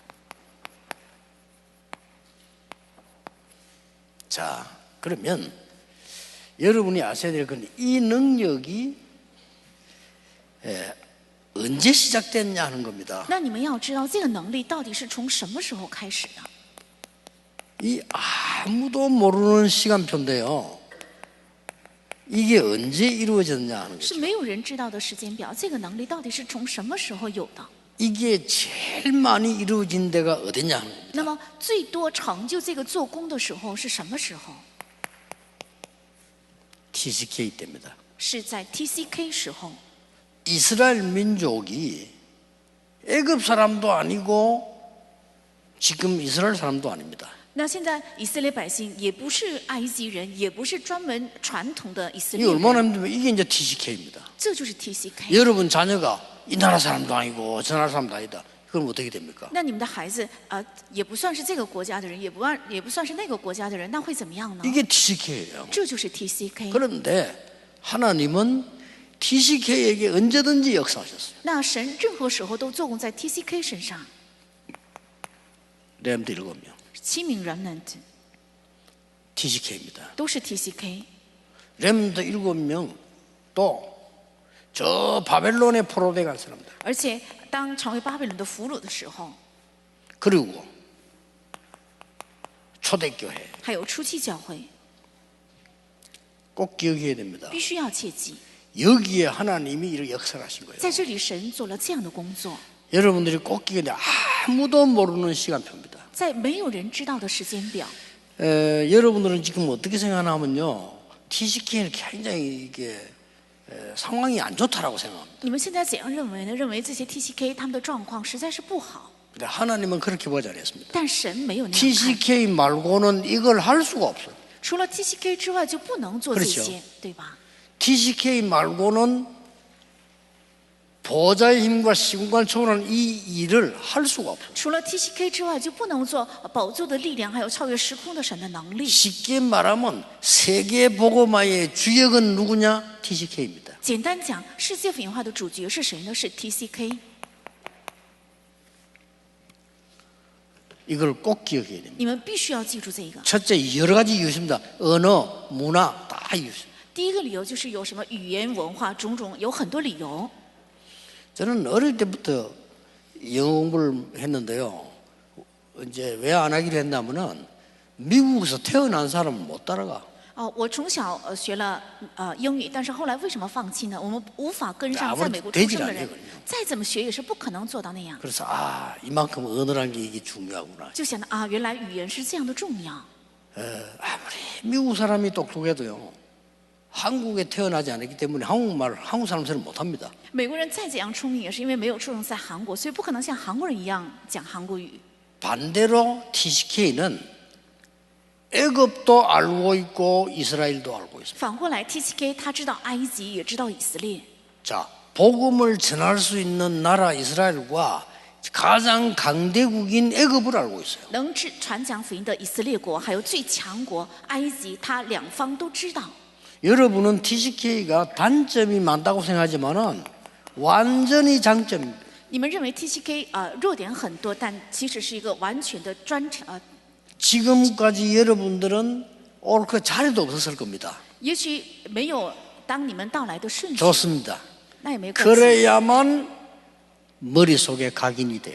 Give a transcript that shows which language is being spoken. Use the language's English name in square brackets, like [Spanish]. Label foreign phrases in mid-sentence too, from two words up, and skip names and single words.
[Korean] 자, 그러면 여러분이 아셔야 될 건 이 능력이 언제 시작됐냐 하는 겁니다. [Chinese] 那你们要知道这个能力到底是从什么时候开始的？ [Korean] 이 아무도 모르는 시간표인데요. 이게 언제 이루어졌냐 하는 [Chinese] 是 [Korean] 거죠. [Chinese] 没有人知道的时间表。这个能力到底是从什么时候有的？ [Korean] 이게 제일 많이 이루어진 데가 어디냐 하는 겁니다. [Chinese] 那么最多成就这个做工的时候是什么时候？ [Korean] TCK 때입니다. [Chinese] 是在 TCK 时候。 [Korean] 이스라엘 민족이 애굽 사람도 아니고 지금 이스라엘 사람도 아닙니다. [Chinese] 那现在以色列百姓也不是埃及人，也不是专门传统的以色 [Korean] 이게 [Chinese] 列 [Korean] 얼마나 [Chinese] 人， [Korean] 힘들면 이게 이제 TCK입니다. [Chinese] 这就是 TCK。 [Korean] 여러분 자녀가 이 나라 사람도 아니고 저 나라 사람도 아니다. 그럼 어떻게 됩니까? [Chinese] 那你们的孩子也不算是这个国家的人，也不算是那个国家的人，那会怎么样呢？ [Korean] 이게 TCK예요. [Chinese] 这就是 TCK。 [Korean] 그런데 하나님은 TCK에게 언제든지 역사하셨어요. [Chinese] 那神任何时候都做工在 TCK 身上。 [Korean] 렘드 7명 [Chinese] 7名 remnant [Korean] TCK입니다. [Chinese] 都是 TCK。 [Korean] 렘드 7명 또 저 바벨론의 포로대 간 사람들. [Chinese] 而且当成为巴比伦的俘虏的时候， [Korean] 그리고 초대교회 [Chinese] 还有初期教会， [Korean] 꼭 기억해야 됩니다. [Chinese] 必须要切记， [Korean] 여기에 하나님이 이렇게 역사를 하신 거예요. [Chinese] 在这里神做了这样的工作， [Korean] 여러분들이 꼭 기억해야 돼요. 아무도 모르는 시간표입니다. [Chinese] 在没有人知道的时间表。 [Korean] 여러분들은 지금 어떻게 생각하냐면요, TCK는 굉장히 이게 상황이 안 좋다라고 생각합니다. [Chinese] 你们现在怎样认为呢？认为这些 TCK 他们的状况实在是不好， [Korean] 근데 하나님은 그렇게 보지 않았습니다. [Chinese] 但神没有那样看。 [Korean] TCK 말고는 이걸 할 수가 없어요. [Chinese] 除了 TCK 之外就不能做这 [Korean] 그렇죠 [Chinese] 些，对吧？ [Korean] TCK 말고는 보좌의 힘과 시공간 초월하는 이 일을 할 수가 없어요. [Chinese] 除了 TCK 之外，就不能做宝座的力量，还有超越时空的神的能力。 [Korean] 쉽게 말하면 세계 복음화의 주역은 누구냐? TCK입니다. [Chinese] 简单讲，世界福音化的主角是谁呢？是 TCK。 [Korean] 이걸 꼭 기억해야 됩니다. [Chinese] 你们必须要记住这个。 [Korean] 첫째, 여러 가지 이유 있습니다. 언어, 문화 다 이유 있습니다. [Chinese] 第一个理由就是有什么语言文化种种，有很多理由。 [Korean] 저는 어릴 때부터 영어 공부를 했는데요. 이제 왜 안 하기로 했냐면은 미국에서 태어난 사람은 못 따라가. [Chinese] 我从小学了英语，但是后来为什么放弃呢？我们无法跟上在美国出生的人，再怎么学也是不可能做到那样。 [Korean] 그래서 이만큼 언어라는 게 이게 중요하구나. [Chinese] 就想到原来语言是这样的重要。 [Korean] 아무리 미국 사람이 똑똑해도요. 한국에 태어나지 않았기 때문에 한국말을 한국 사람처럼 못합니다. [Chinese] 美国人再怎样聪明，也是因为没有出生在韩国，所以不可能像韩国人一样讲韩国语。 [Korean] 반대로 TCK는 애굽도 알고 있고 이스라엘도 알고 있습니다. [Chinese] 反过来 ，TCK 他知道埃及，也知道以色列。 [Korean] 자, 복음을 전할 수 있는 나라 이스라엘과 가장 강대국인 애굽을 알고 있어요. [Chinese] 能传讲福音的以色列国，还有最强国埃及，他两方都知道。 [Korean] 여러분은 TCK가 단점이 많다고 생각하지만은 완전히 장점입니다. [Chinese] 你们认为 TCK 弱点很多，但其实是一个完全的专长。 [Korean] 지금까지 여러분들은 옳게 자리도 없었을 겁니다. [Chinese] 也许没有当你们到来的顺序， [Korean] 좋습니다. [Chinese] 那也没关系， [Korean] 그래야만 머릿속에 각인이 돼요.